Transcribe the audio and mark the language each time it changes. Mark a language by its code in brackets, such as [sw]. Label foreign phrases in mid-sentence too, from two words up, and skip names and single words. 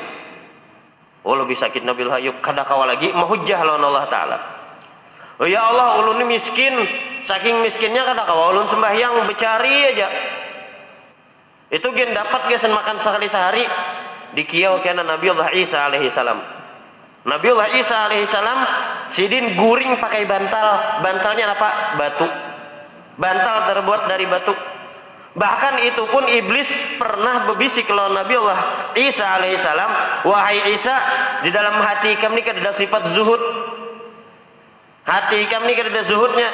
[bjn] Oh, lebih sakit Nabi Allah Ayub, kada kawa lagi mahujjah lawan Allah Ta'ala. Oh ya Allah, ulun ni miskin, saking miskinnya kada kawa ulun sembahyang, becari aja. Itu gen dapat gesen makan sekali sehari. Dikiau kena Nabi Allah Isa [ar] عليه السلام. [bjn] Nabi Allah Isa [ar] عليه السلام [bjn] sidin guring pakai bantal. Bantalnya apa? Batu. Bantal terbuat dari batu. Bahkan itu pun iblis pernah berbisik lawan Nabi Allah Isa [ar] عليه السلام, [bjn] wahai Isa, di dalam hati kami kada ada sifat zuhud. Hati kami kada ada zuhudnya.